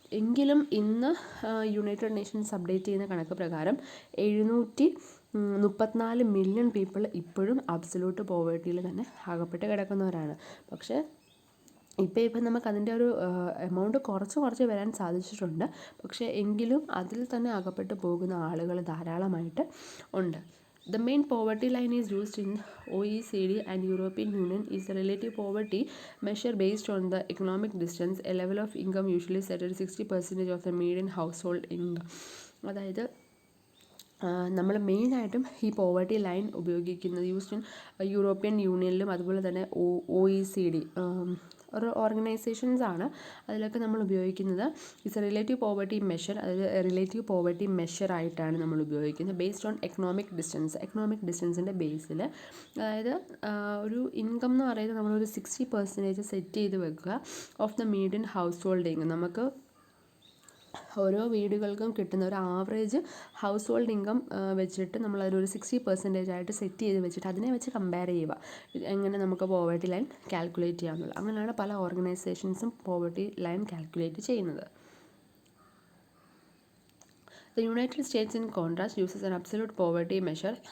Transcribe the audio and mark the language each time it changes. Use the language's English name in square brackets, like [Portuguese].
[Malayalam] എങ്കിലും ഇന്ന് United Nations update ചെയ്യുന്ന കണക്ക് പ്രകാരം 734 മില്യൺ പീപ്പിൾ ഇപ്പോഴും അബ്സല്യൂട്ട് പോവർട്ടിയിൽ തന്നെ അകപ്പെട്ട് കിടക്കുന്നവരാണ്. പക്ഷേ ഇപ്പം നമുക്ക് അതിൻ്റെ ഒരു എമൗണ്ട് കുറച്ച് വരാൻ സാധിച്ചിട്ടുണ്ട്. പക്ഷേ എങ്കിലും അതിൽ തന്നെ അകപ്പെട്ട് പോകുന്ന ആളുകൾ ധാരാളമായിട്ട് ഉണ്ട്. [English] The main poverty line is used in OECD and European Union is a relative poverty measure based on the economic distance, a level of income usually set at 60% of the median household income. [Malayalam] അതായത് നമ്മൾ മെയിനായിട്ടും ഈ poverty line ഉപയോഗിക്കുന്നത് [English] used in [Malayalam] European യൂണിയനിലും അതുപോലെ തന്നെ OECD ഒരു organisations ആണ്. അതിലൊക്കെ നമ്മൾ ഉപയോഗിക്കുന്നത് [English] It's a relative poverty measure. [Malayalam] അതായത് റിലേറ്റീവ് പോവർട്ടി മെഷറായിട്ടാണ് നമ്മൾ ഉപയോഗിക്കുന്നത് [English] based on [Malayalam] എക്കണോമിക് ഡിസ്റ്റൻസിൻ്റെ ബേസിൽ. അതായത് ഒരു ഇൻകം എന്ന് പറയുന്നത് നമ്മളൊരു 60% സെറ്റ് ചെയ്ത് വെക്കുക [English] Of the median house hold income. [Malayalam] നമുക്ക് ഓരോ വീടുകൾക്കും കിട്ടുന്ന ഒരു ആവറേജ് ഹൗസ് ഹോൾഡ് ഇൻകം വെച്ചിട്ട് നമ്മളതൊരു 60% ആയിട്ട് സെറ്റ് ചെയ്ത് വെച്ചിട്ട് അതിനെ വെച്ച് കമ്പയർ ചെയ്യുക എങ്ങനെ നമുക്ക് പോവർട്ടി ലൈൻ കാൽക്കുലേറ്റ് ചെയ്യാമെന്നുള്ളത്. അങ്ങനെയാണ് പല ഓർഗനൈസേഷൻസും പോവർട്ടി ലൈൻ കാൽക്കുലേറ്റ് ചെയ്യുന്നത്. [English] The United States, in contrast, uses an absolute poverty measure.